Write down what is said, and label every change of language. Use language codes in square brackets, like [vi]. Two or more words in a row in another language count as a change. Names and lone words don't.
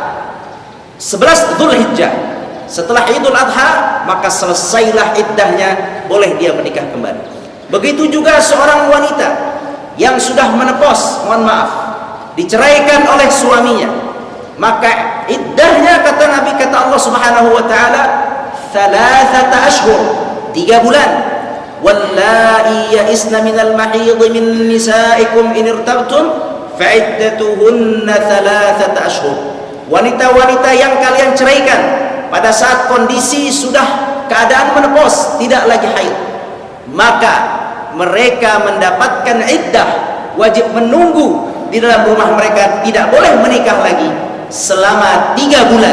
[id] 11 Dzulhijjah. Setelah Idul Adha maka selesailah iddahnya, boleh dia menikah kembali. Begitu juga seorang wanita yang sudah menepos, mohon maaf, diceraikan oleh suaminya, maka iddahnya kata Nabi, kata [ar] الله سبحانه وتعالى, [id] 3 ashhur, 3 bulan. [ar] واللائي يئسن من المحيض من نسائكم إن ارتبتم فعدتهن 3 أشهر. [id] Wanita-wanita yang kalian ceraikan pada saat kondisi sudah keadaan menepos, tidak lagi haid, maka mereka mendapatkan iddah, wajib menunggu di dalam rumah mereka, tidak boleh menikah lagi selama 3 bulan.